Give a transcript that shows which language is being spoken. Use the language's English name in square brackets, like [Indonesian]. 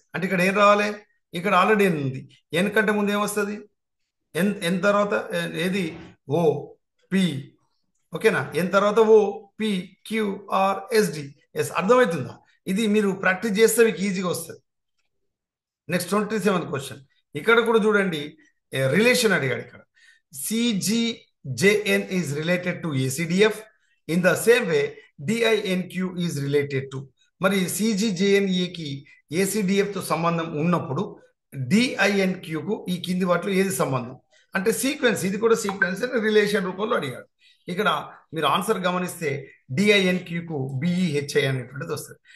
[Telugu] అంటే ఇక్కడ ఏం రావాలి? ఇక్కడ ఆల్రెడీ ఎన్ ఉంది. ఎన్ కంటే ముందు ఏమొస్తుంది? ఎన్ తర్వాత ఏది? O P. ఓకేనా? ఎన్ తర్వాత ఓ పి క్యూఆర్ఎస్డి. ఎస్, అర్థమవుతుందా? ఇది మీరు ప్రాక్టీస్ చేస్తే మీకు ఈజీగా వస్తుంది. Next 27th question. ఇక్కడ కూడా చూడండి, రిలేషన్ అడిగాడు. ఇక్కడ [English] CGJN is related to ACDF. In the same way, DINQ is related to. [Telugu] మరి CGJNAకి ACDF తో సంబంధం ఉన్నప్పుడు DINQకు ఈ కింది వాటిలో ఏది సంబంధం అంటే సీక్వెన్స్. ఇది కూడా సీక్వెన్స్ రిలేషన్ రూపంలో అడిగాడు. ఇక్కడ మీరు ఆన్సర్ గమనిస్తే DINQకు BEHI అనేటువంటిది వస్తుంది.